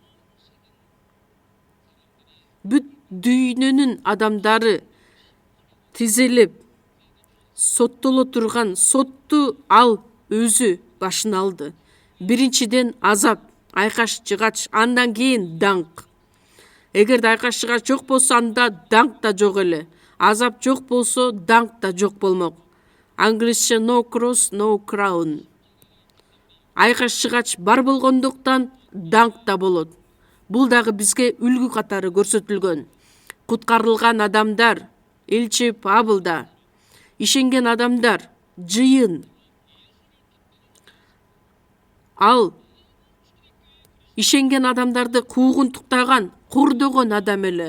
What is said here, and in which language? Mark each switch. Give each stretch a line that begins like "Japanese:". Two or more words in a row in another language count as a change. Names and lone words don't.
Kyrgyz: Бүт дүйнөнүн адамдары тизелеп соттоло турган сотту ал өзү башына алды. Биринчиден азап, айкаш жыгач, андан кийин даңк. Эгерде айкаш жыгач жок болсо, анда даңк да жок эле. Азап жок болсо, даңк да жок болмок.
English: Англисче no cross, no crown.
Kyrgyz: Айкаш жыгач бар болгондуктан даңк да болот. Бул дагы бизге үлгү катары көрсөтүлгөн. Куткарылган адамдар, элчи Павылда, ишенген адамдар, жыйын. Ал ишенген адамдарды куугунтуктаган, кордогон адам эле.